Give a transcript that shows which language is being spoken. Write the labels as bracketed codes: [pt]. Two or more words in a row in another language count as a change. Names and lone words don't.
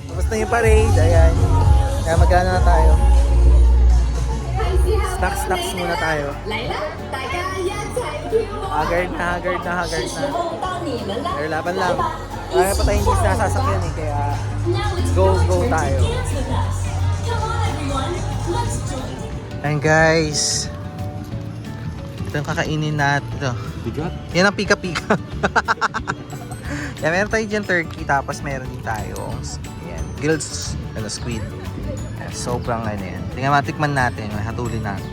[tl] na yung parade. Ayan. Kaya magana na tayo. Snacks muna tayo. [zh] 来了，大家一齊跳舞。 [tl] Haggard na. [zh] 是时候到你们了， [tl] Pero laban [zh] 来 [tl] lang. [zh] 吧， [tl] Kaya pa tayong hindi nasasakyan eh. Kaya [en] Now it's [tl] Go, [en] your [tl] go [en] turn [tl] tayo. [en] to dance with us. Come on everyone, let's join. [tl] Ayan guys. Ito yung kakainin natin. Ito. Bigat. Yan ang pika-pika. Yan, meron tayo dyan turkey. Tapos meron din tayo. Ayan. [en] Grilled squid. [tl] Ayan, sobrang ano yan. Tingnan matikman natin. Hatulin natin.